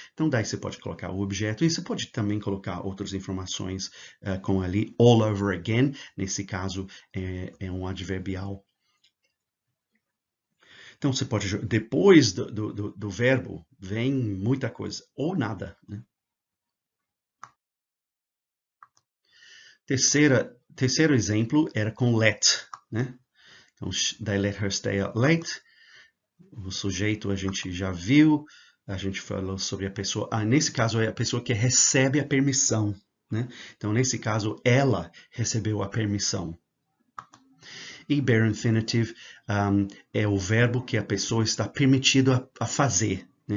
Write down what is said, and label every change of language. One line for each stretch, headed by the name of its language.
Portuguese: Então daí você pode colocar o objeto e você pode também colocar outras informações como ali
English: all over again,
Portuguese: nesse caso é um adverbial. Então você pode, depois do verbo vem muita coisa ou nada, né? Terceiro exemplo era com let, né?
English: Então, they let her stay out late.
Portuguese: O sujeito a gente já viu, a gente falou sobre a pessoa. Nesse caso é a pessoa que recebe a permissão, né? Então, nesse caso, ela recebeu a permissão. E bare infinitive é o verbo que a pessoa está permitida a fazer. Né?